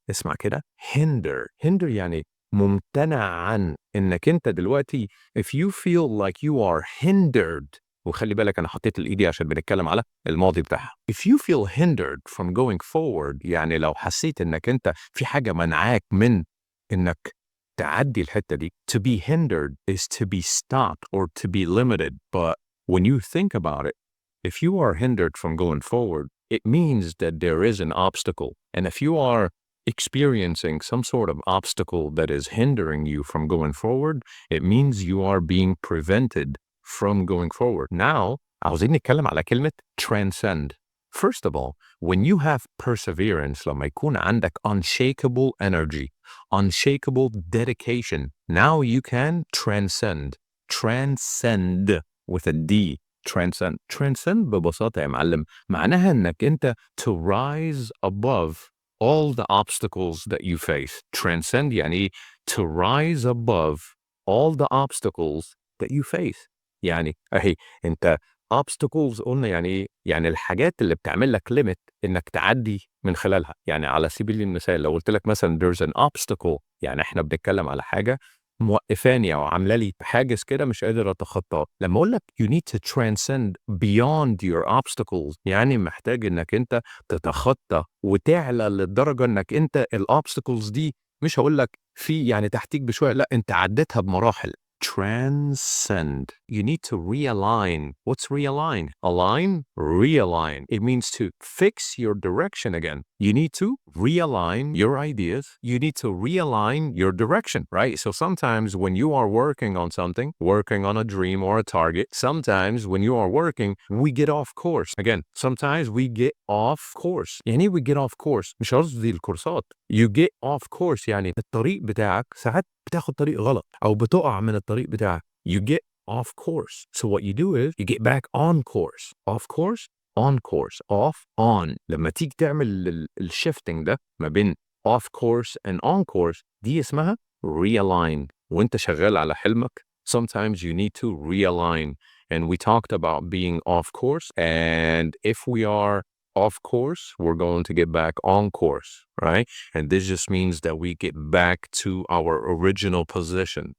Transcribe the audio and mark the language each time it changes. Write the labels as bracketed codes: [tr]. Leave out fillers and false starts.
[ar] اسمع كده hinder يعني ممتنع عن انك انت دلوقتي [en] if you feel like you are hindered. [ar] وخلي بالك انا حطيت الايدي عشان بنتكلم على الماضي بتاعها. [en] If you feel hindered from going forward [ar] يعني لو حسيت انك انت في حاجة منعاك من انك تعدي الحتة دي. [en] To be hindered is to be stopped or to be limited. But when you think about it, if you are hindered from going forward, it means that there is an obstacle. And if you are experiencing some sort of obstacle that is hindering you from going forward, it means you are being prevented from going forward. [ar] Now, عاوزين نتكلم على كلمة transcend. [en] First of all, when you have perseverance, [ar] لما يكون عندك [en] unshakable energy, unshakable dedication, now you can transcend. Transcend with a D. Transcend. Transcend [ar] ببساطة يا معلم معناها انك انت [en] to rise above all the obstacles that you face. Transcend يعني to rise above all the obstacles that you face. [ar] يعني اهي انت obstacles قلنا يعني الحاجات اللي بتعمل لك limit انك تعدي من خلالها. يعني على سبيل المثال لو قلت لك مثلا [en] there's an obstacle [ar] يعني احنا بنتكلم على حاجة موقفاني او عامله لي حاجز كده مش قادر اتخطاه. لما اقول لك [en] you need to transcend beyond your obstacles [ar] يعني محتاج انك انت تتخطى وتعلى للدرجه انك انت الobstacles دي مش هقول لك في يعني تحتيك بشويه، لا انت عديتها بمراحل. [en] Transcend. You need to realign. What's realign? Align, realign. It means to fix your direction again. You need to realign your ideas. You need to realign your direction, right? So sometimes when you are working on something, working on a dream or a target, sometimes when you are working, we get off course. Again, sometimes we get off course. يعني we get off course. [ar] مش قصدي الكورسات. [en] You get off course [ar] يعني الطريق بتاعك ساعات بتاخد طريق غلط أو بتقع من الطريق بتاعك. [en] You get off course. So what you do is you get back on course. Off course, on course, off, on. [ar] لما تيجي تعمل الشيفتنج ده ما بين [en] off course and on course [ar] دي اسمها realign. وانت شغال على حلمك [en] sometimes you need to realign. And we talked about being off course. And if we are off course, we're going to get back on course, right? And this just means that we get back to our original position.